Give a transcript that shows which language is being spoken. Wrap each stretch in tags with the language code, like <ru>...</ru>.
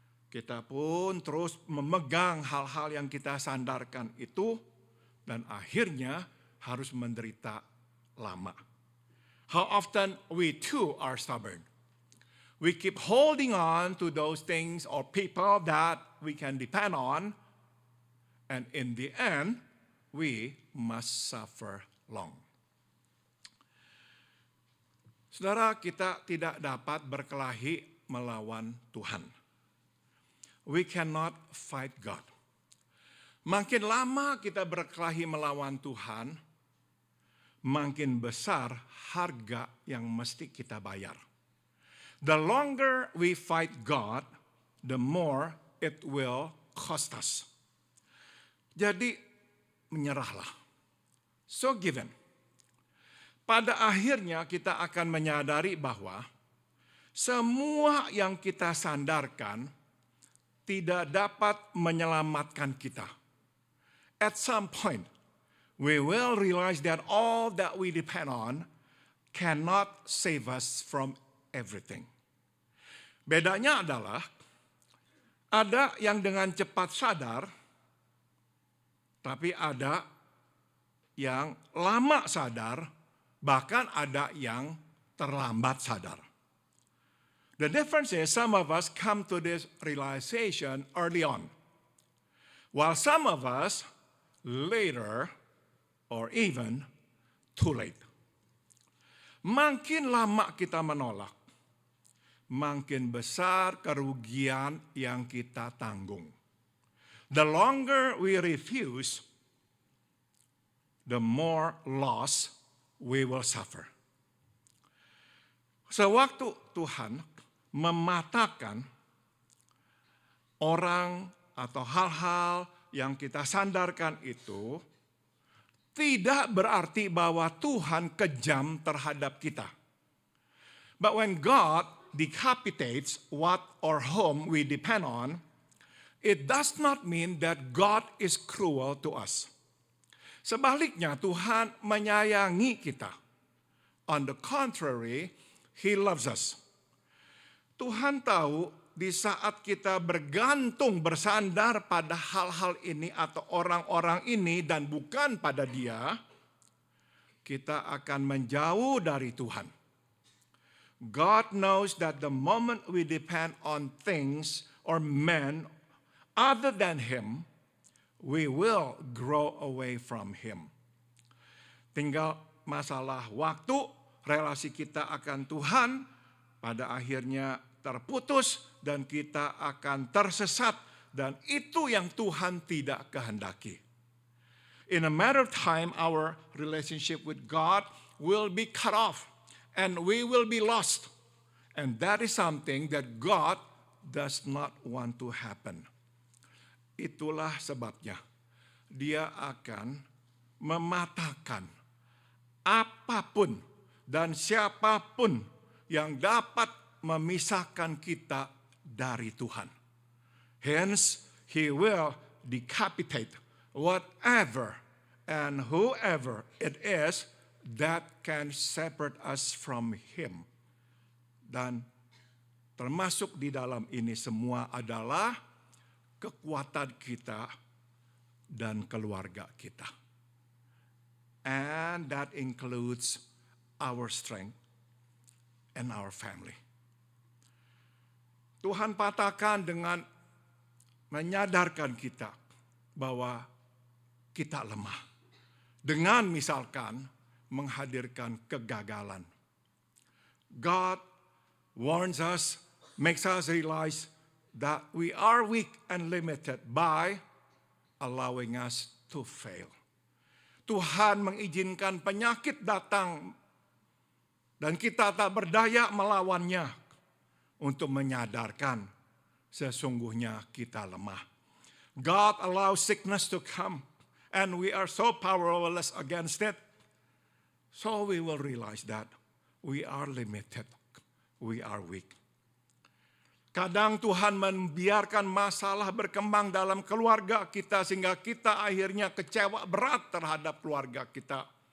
<id>Kita pun terus memegang hal-hal yang kita sandarkan itu dan akhirnya harus menderita lama.</id> <en>How often we too are stubborn. We keep holding on to those things or people that we can depend on, and in the end, we must suffer long.</en> <id>Saudara, kita tidak dapat berkelahi melawan Tuhan.</id> <en>We cannot fight God.</en> <id>Makin lama kita berkelahi melawan Tuhan, makin besar harga yang mesti kita bayar.</id> <en>The longer we fight God, the more it will cost us.</en> <id>Jadi, menyerahlah.</id> <en>So given.</en> <id>Pada akhirnya kita akan menyadari bahwa semua yang kita sandarkan tidak dapat menyelamatkan kita.</id> <en>At some point, we will realize that all that we depend on cannot save us from everything.</en> <id>Bedanya adalah ada yang dengan cepat sadar, tapi ada yang lama sadar Bahkan ada yang terlambat sadar.</id> <en>The difference is some of us come to this realization early on, while some of us later or even too late.</en> <id>Makin lama kita menolak, makin besar kerugian yang kita tanggung.</id> <en>The longer we refuse, the more loss we will suffer.</en> <id>Sewaktu Tuhan mematahkan orang atau hal-hal yang kita sandarkan itu, tidak berarti bahwa Tuhan kejam terhadap kita.</id> <en>But when God decapitates what or whom we depend on, it does not mean that God is cruel to us.</en> <id>Sebaliknya, Tuhan menyayangi kita.</id> <en>On the contrary, He loves us.</en> <id>Tuhan tahu di saat kita bergantung, bersandar pada hal-hal ini atau orang-orang ini dan bukan pada Dia, kita akan menjauh dari Tuhan.</id> <en>God knows that the moment we depend on things or men other than Him, we will grow away from Him.</en> <id>Tinggal masalah waktu, relasi kita akan Tuhan pada akhirnya terputus dan kita akan tersesat, dan itu yang Tuhan tidak kehendaki.</id> <en>In a matter of time, our relationship with God will be cut off and we will be lost. And that is something that God does not want to happen.</en> <id>Itulah sebabnya Dia akan mematahkan apapun dan siapapun yang dapat memisahkan kita dari Tuhan.</id> <en>Hence, He will decapitate whatever and whoever it is that can separate us from Him.</en> <id>Dan termasuk di dalam ini semua adalah kekuatan kita dan keluarga kita.</id> <en>And that includes our strength and our family.</en> <id>Tuhan patahkan dengan menyadarkan kita bahwa kita lemah. Dengan misalkan menghadirkan kegagalan.</id> <en>God warns us, makes us realize that we are weak and limited by allowing us to fail.</en> <id>Tuhan mengizinkan penyakit datang dan kita tak berdaya melawannya untuk menyadarkan sesungguhnya kita lemah.</id> <en>God allows sickness to come and we are so powerless against it. So we will realize that we are limited, we are weak.</en> <id>Kadang Tuhan membiarkan masalah berkembang dalam keluarga kita sehingga kita akhirnya kecewa berat terhadap keluarga kita.</id>